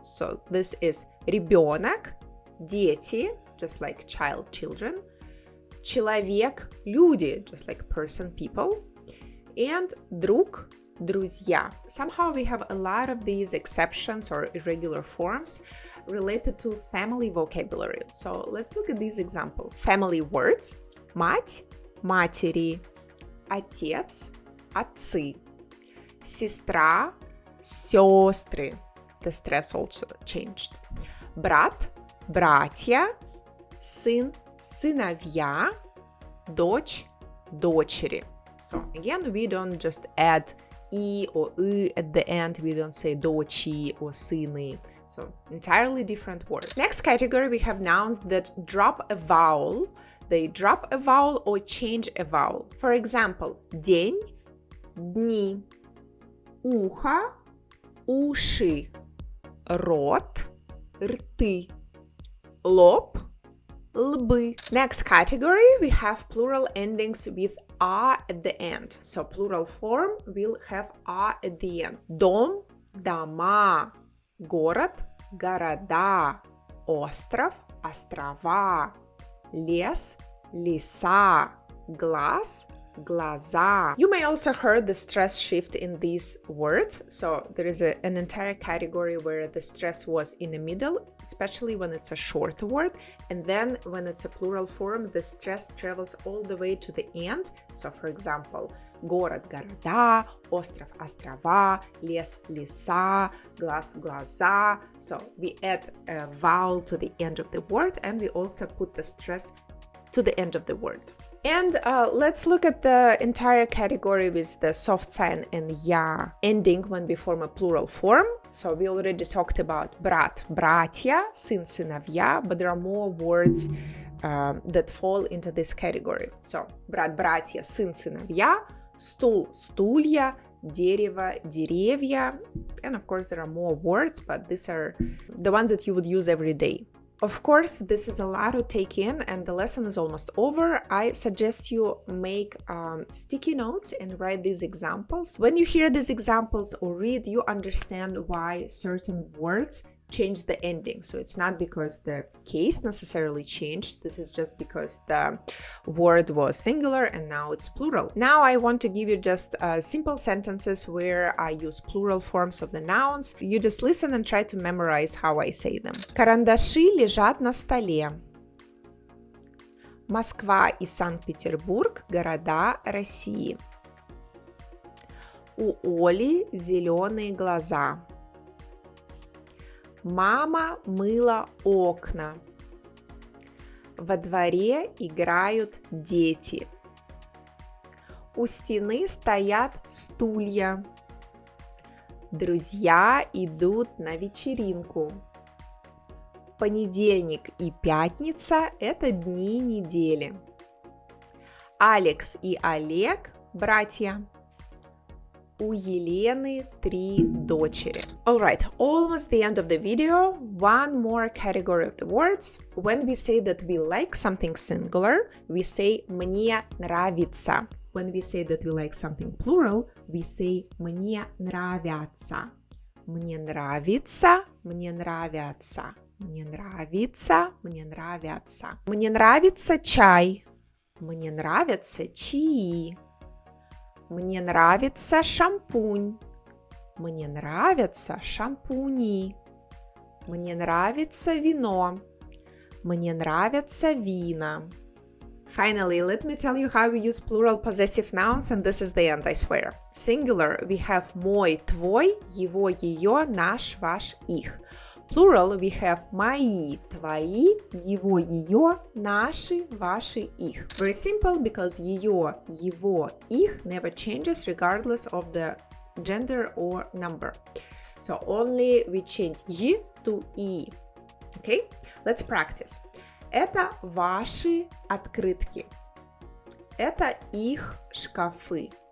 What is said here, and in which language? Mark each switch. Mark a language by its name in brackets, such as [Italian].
[English] So this is ребёнок, дети, just like child, children, человек, люди, just like person, people, and друг, друзья. Somehow we have a lot of these exceptions or irregular forms related to family vocabulary. So let's look at these examples. Family words. Мать, матери. [Russian] отец, отцы, сестра, сестры. [English] The stress also changed. [Russian] Брат, братья, сын, сыновья, дочь, дочери. [English] So again, we don't just add и or at the end. We don't say дочи or сыны. So entirely different word. Next category, we have nouns that drop a vowel. They drop a vowel or change a vowel. [Russian] For example, день, дни, ухо, уши, рот, рты, лоб, лбы. [English] Next category, we have plural endings with a at the end. So plural form will have a at the end. [Russian] Дом, дома, город, города, остров, острова, лес, леса, глаз, глаза. [English] You may also heard the stress shift in these words. So there is an entire category where the stress was in the middle, especially when it's a short word. And then when it's a plural form, the stress travels all the way to the end. [Russian] So for example, город, города, остров, острова, лес, леса, глаз, глаза. [English] So we add a vowel to the end of the word, and we also put the stress to the end of the word. And let's look at the entire category with the soft sign and я ending when we form a plural form. So we already talked about брат, братья, сын, сыновья, but there are more words that fall into this category. [Russian] So брат, братья, сын, сыновья, стул, стулья, дерево, деревья. [English] And of course there are more words, but these are the ones that you would use every day. Of course, this is a lot to take in and the lesson is almost over. I suggest you make sticky notes and write these examples. When you hear these examples or read, you understand why certain words change the ending. So it's not because the case necessarily changed. This is just because the word was singular and now it's plural. Now I want to give you just simple sentences where I use plural forms of the nouns. You just listen and try to memorize how I say them. [Russian] Карандаши лежат на столе. Москва и Санкт-Петербург – города России. У Оли зеленые глаза. Мама мыла окна. Во дворе играют дети. У стены стоят стулья. Друзья идут на вечеринку. Понедельник и пятница – это дни недели. Алекс и Олег – братья. У Елены 3 дочери. [English] Alright, almost the end of the video. One more category of the words. When we say that we like something singular, we say [Russian] мне нравится. [English] When we say that we like something plural, we say [Russian] мне нравятся. Мне нравится, мне нравятся. Мне нравится, мне нравятся. Мне нравится чай. Мне нравятся чаи. Мне нравится шампунь. Мне нравятся шампуни. Мне нравится вино. Мне нравятся вина. [English] Finally, let me tell you how we use plural possessive nouns, and this is the end, I swear. Singular, we have [Russian] мой, твой, его, ее, наш, ваш, их. [English] Plural, we have [Russian] мои, твои, его, ее, наши, ваши, их. [English] Very simple, because ее, его, их never changes regardless of the gender or number. So only we change y to и. Okay? Let's practice. [Russian] Это ваши открытки. Это их шкафы.